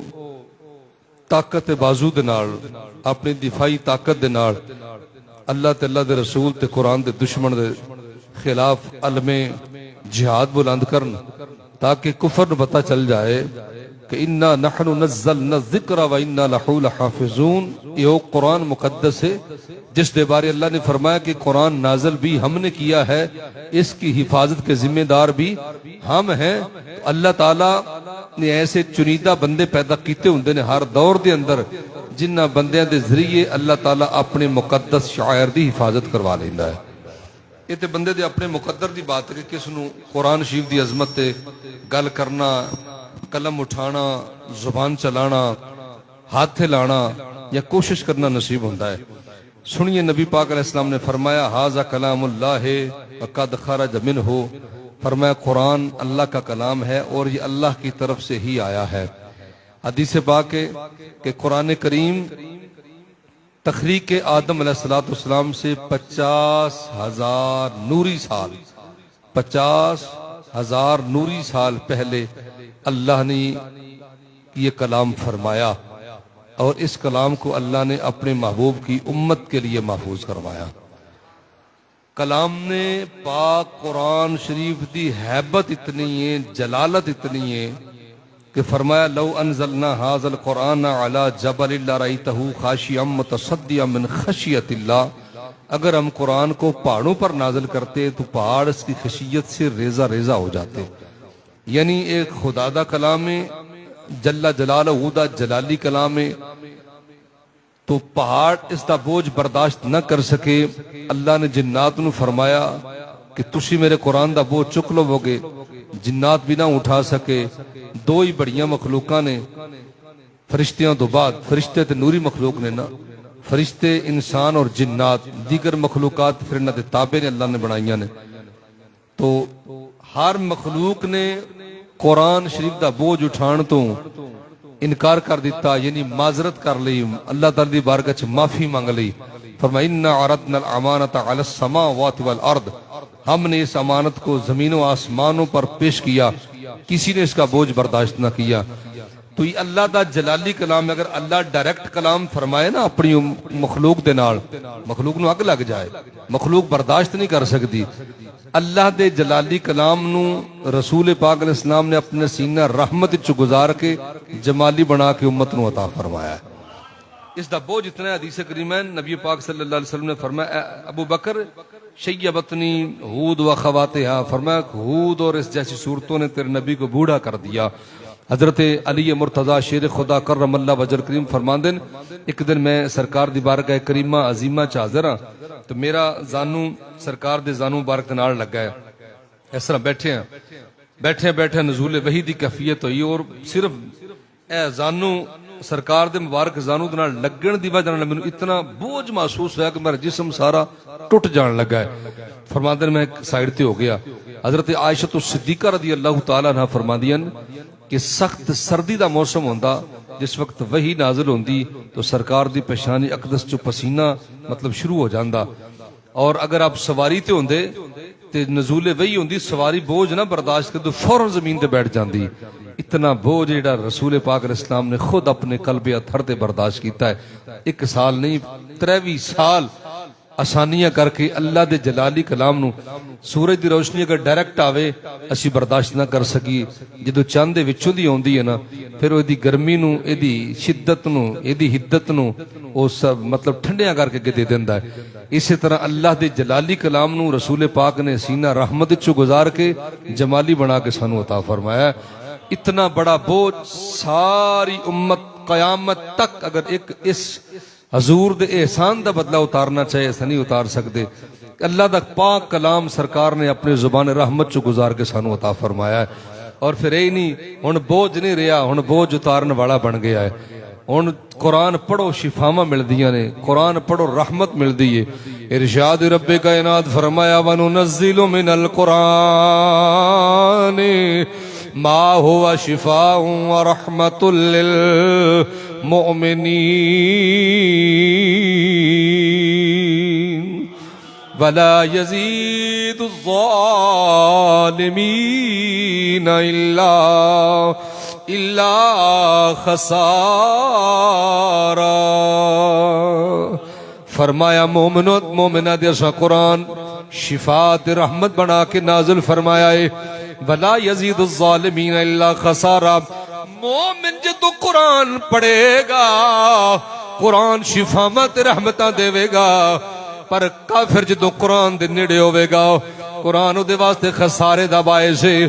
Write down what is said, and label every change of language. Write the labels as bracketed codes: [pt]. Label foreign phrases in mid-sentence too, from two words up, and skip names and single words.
[pa] طاقت بازو دے نال اپنی دفاعی طاقت دے نال اللہ تے اللہ دے رسول تے قرآن دے دشمن دے خلاف علم جہاد بلند کرن تاکہ کفر نو پتہ چل جائے کہ [ar] انا نحن نزلنا الذکر و انا لہو لحافظون [ur] یہ قرآن مقدس ہے جس [pa] دے بارے اللہ [ur] نے فرمایا کہ قرآن نازل بھی ہم نے کیا ہے اس کی حفاظت کے ذمہ دار بھی ہم ہیں [pa] اللہ تعالیٰ نے ایسے چنیدہ بندے پیدا کیتے ہوندے نے ہر دور دے اندر جنہ بندیاں دے ذریعے اللہ تعالیٰ اپنے مقدس شاعر دی حفاظت کروا لیندا ہے یہ تے بندے دے اپنے مقدر دی بات ہے کہ کس نو قرآن شریف دی عظمت تے گل کرنا قلم اٹھانا زبان چلانا ہاتھ لانا یا کوشش کرنا نصیب ہوتا ہے سنیے نبی پاک علیہ السلام نے فرمایا [ar] ھذا کلام اللہ وقد خرج منہ [ur] فرمایا قرآن اللہ کا کلام ہے اور یہ اللہ کی طرف سے ہی آیا ہے حدیث پاک ہے کہ قرآن کریم تخلیق آدم علیہ السلام سے 50,000 نوری سال 50,000 نوری سال پہلے اللہ نے یہ کلام فرمایا اور اس کلام کو اللہ نے اپنے محبوب کی امت کے لیے محفوظ کروایا۔ [pa] کلام نے پاک قرآن شریف دی حیبت اتنی ہے، جلالت اتنی ہے کہ فرمایا [ar] لو انزلنا هذا القرآن على جبل لرأيته خاشعا متصدعا من خشیت اللہ، [ur] اگر ہم قرآن کو پہاڑوں پر نازل کرتے تو پہاڑ اس کی خشیت سے ریزہ ریزہ ہو جاتے۔ [pa] یعنی ایک خدا دا کلام ہے، جل جلالہ دا جلالی کلام ہے، تو پہاڑ اس دا بوجھ برداشت نہ کر سکے۔ اللہ نے جنات نو فرمایا کہ تسی میرے قرآن دا بوجھ چک لو گے، جنات بھی نہ اٹھا سکے۔ دو ہی بڑیاں مخلوقاں نے فرشتیاں تو بعد، فرشتے تے نوری مخلوق نے نا، فرشتے انسان اور جنات، دیگر مخلوقات پھر انہاں دے تابع نے اللہ نے بنائیاں نے۔ تو ہر مخلوق نے قرآن شریف دا بوجھ اٹھان تو انکار کر دیتا، یعنی معذرت کر لی، اللہ تعالی دی بارگاہ چ معافی مانگ لی۔ [ar] فرمایا انا عرضنا الامانۃ علی السماوات والارض، [ur] ہم نے اس امانت کو زمین و آسمانوں پر پیش کیا، کسی نے اس کا بوجھ برداشت نہ کیا۔ [pa] تو یہ اللہ دا جلالی کلام ہے، اگر اللہ ڈائریکٹ کلام فرمائے نا اپنی مخلوق دے نال، مخلوق نو اگ لگ جائے، مخلوق برداشت نہیں کر سکتی۔ اللہ دے جلالی کلام نو رسول پاک علیہ السلام نے اپنے سینہ رحمت چ گزار کے جمالی بنا کے امت نو عطا فرمایا ہے۔ اس دا بوجھ اتنا ہے، حدیث کریمہ نبی پاک صلی اللہ علیہ وسلم نے فرمایا [ar] ابو بکر شیبتنی ہود و خواتہا، [ur] فرمایا ہود اور اس جیسی صورتوں نے تیرے نبی کو بوڑھا کر دیا۔ [pa] حضرت علی مرتضی شیر خدا کرم اللہ وجل کریم فرماندن ایک دن میں سرکار دی بارگاہ کریمہ عظیمہ چ حاضر ہاں، تو میرا زانو سرکار دے زانو مبارک دے نال لگا ہے، اس طرح بیٹھے نزول وحی دی کیفیت ہوئی، اور صرف اے زانو سرکار دے مبارک زانو دے نال لگن دی وجہ نال مینوں اتنا بوجھ محسوس ہوا کہ میرا جسم سارا ٹوٹ جان لگا ہے۔ فرماندن میں سائیڈ تے ہو گیا۔ حضرت عائشہ صدیقہ رضی اللہ تعالی عنہ فرماندیاں کہ سخت سردی دا موسم ہوندا، جس وقت وحی نازل ہوندی تو سرکار دی پیشانی اقدس چو پسینہ مطلب شروع ہو جاندا، اور اگر آپ سواری تے ہوندے تے نزول وحی ہوندی، سواری بوجھ نہ برداشت کرتے فوراً زمین تے بیٹھ جاندی۔ اتنا بوجھ جڑا رسول پاک علیہ السلام نے خود اپنے قلب اطہر تے برداشت کیتا ہے، ایک سال نہیں 23 سال آسانیاں کر کے اللہ دے جلالی کلام نو۔ سورج دی روشنی اگر ڈائریکٹ آوے اسی برداشت نہ کر سکی، جدو چاند دے وچوں دی ہوندی ہے نا، پھر او دی گرمی نو، اے دی شدت نو، اے دی حدت نو او سب مطلب ٹھنڈیاں کر کے دے دیندا ہے۔ اسی طرح اللہ دے جلالی کلام نو رسول پاک نے سینہ رحمت چو گزار کے جمالی بنا کے سانو عطا فرمایا ہے۔ اتنا بڑا بوجھ ساری امت قیامت تک اگر ایک اس حضور دے احسان دا بدلہ اتارنا چاہے ایسا نہیں اتار سکتے۔ اللہ دا پاک کلام سرکار نے اپنے زبان رحمت چو گزار کے سانو عطا فرمایا ہے۔ اور پھر اے نہیں ہن بوجھ نہیں رہا، ہن بوجھ اتارن والا بن گیا ہے۔ ہن قرآن پڑھو شفاواں ملدیاں نے، قرآن پڑھو رحمت ملدی ہے۔ [ar] ارشاد رب کائنات فرمایا وَنُنَزِّلُ مِنَ الْقُرْآنِ مَا هُوَ شِفَاءٌ وَرَحْمَةٌ لِّلْمُؤْمِنِينَ وَلَا يَزِيدُ الظَّالِمِينَ إِلَّا خَسَارًا۔ [pa] فرمایا مومنہ دے سا قرآن شفاعت رحمت بنا کے نازل فرمایا ہے۔ [ar] وَلَا يَزِيدُ الظَّالِمِينَ إِلَّا خَسَارًا۔ [pa] مومن جدو قرآن پڑھے گا قرآن شفاعت رحمتہ دے گا، پر کافر جدو قرآن دے نیڑے ہوئے گا قرآن دے واسطے خسارے دا باعث ہے۔